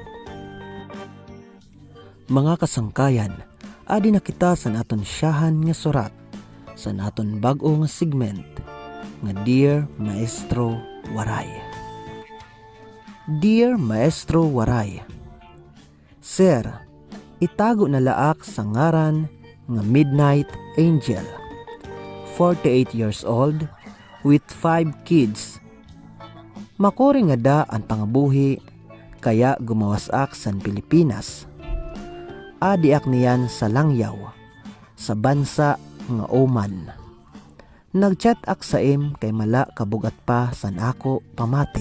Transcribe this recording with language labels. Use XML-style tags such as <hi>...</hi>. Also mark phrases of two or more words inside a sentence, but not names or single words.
<war>Mga kasangkayan, adi na kita sa naton siyahan nga surat, sa naton bag-o nga segment nga Dear Maestro Waray. Dear Maestro Waray, Sir, itago na laak sa ngaran nga Midnight Angel,</war> <en>48 years old, with 5 kids.</en> <war>Makuri nga da ang pangabuhi, kaya gumawasak san Pilipinas. Adiak niyan sa Langyaw, sa bansa nga Oman. Nagchat ak sa im kay mala kabugat pa san ako pamati.</war>